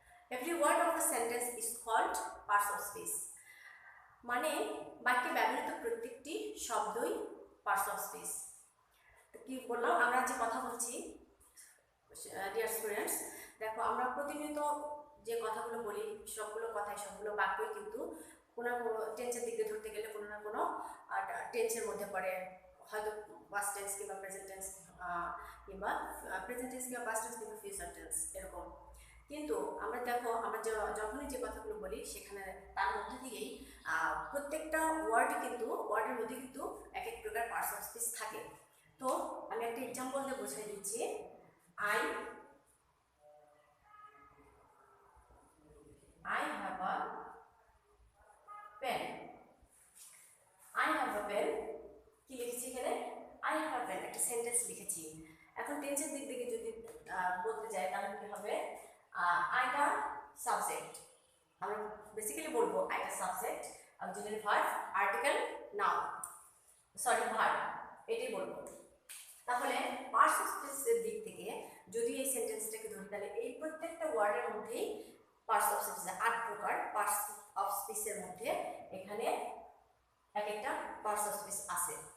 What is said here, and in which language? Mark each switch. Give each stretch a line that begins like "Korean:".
English: Every word of a sentence is called parts of space.
Bangla: মানে বাক্যে ব্যবহৃত প্রত্যেকটি শব্দই parts of space. তো কি বললাম, আমরা যে কথা বলছি ডিয়ার স্টুডেন্টস, দেখো আমরা প্রতিনিয়ত যে কথাগুলো বলি সবগুলো বাক্যই কিন্তু কোনো না কোনো টেন্সের দিকে ধরতে গেলে কোনো না কোনো টেন্সের মধ্যে পড়ে, হয়তো পাস্ট টেন্স কিংবা প্রেজেন্ট টেন্স কিংবা পাস্ট টেন্স কিংবা ফিউচার টেন্স এরকম। কিন্তু আমরা দেখো আমরা যখনই যে কথাগুলো বলি সেখানে তার মধ্যে দিয়েই প্রত্যেকটা ওয়ার্ডের মধ্যে কিন্তু এক এক প্রকার পার্টস অফ স্পিচ থাকে। তো আমি একটা এক্সাম্পল দিয়ে বোঝাই দিচ্ছি।
English: I have a pen. I have a pen
Bangla: কি লিখেছি এখানে?
English: I have a pen
Bangla: একটা সেন্টেন্স লিখেছি। এখন টেন্সের দিক থেকে যদি বলতে যাই তাহলে কি হবে? আইটা সাবজেক্ট, আমরা বেসিক্যালি বলবো আইটা subject, auxiliary verb, article, noun, verb, এটাই বলবো। তাহলে পার্টস অফ স্পিচের দিক থেকে যদি এই সেন্টেন্সটাকে ধরি তাহলে এই প্রত্যেকটা ওয়ার্ডের মধ্যেই পার্টস অফ স্পিচ 8 প্রকার পার্টস অফ স্পিচের মধ্যে এখানে এক একটা পার্টস অফ স্পিচ আছে।